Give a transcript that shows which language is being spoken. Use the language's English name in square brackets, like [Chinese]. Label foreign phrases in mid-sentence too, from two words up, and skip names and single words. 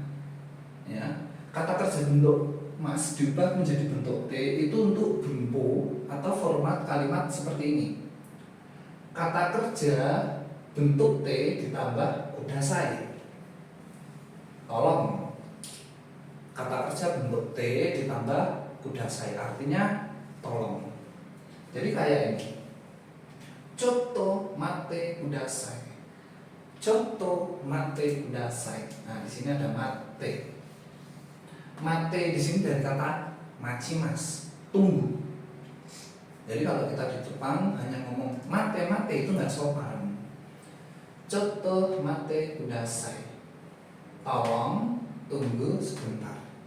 [Indonesian] Ya, kata kerja bentuk mas diubah menjadi bentuk T itu untuk bunpo atau format kalimat seperti ini. Kata kerja bentuk T ditambah kudasai. Tolong. Kata kerja bentuk T ditambah kudasai artinya tolong. Jadi kayak ini. [Japanese] ちょっと待ってください. ちょっと待ってください. [Indonesian] Nah, di sini ada mate. Mate di sini dari kata machimas, tunggu. Jadi kalau kita di Jepang hanya ngomong mate itu nggak sopan. [Japanese] ちょっと待ってください. [Indonesian] Tolong tunggu sebentar.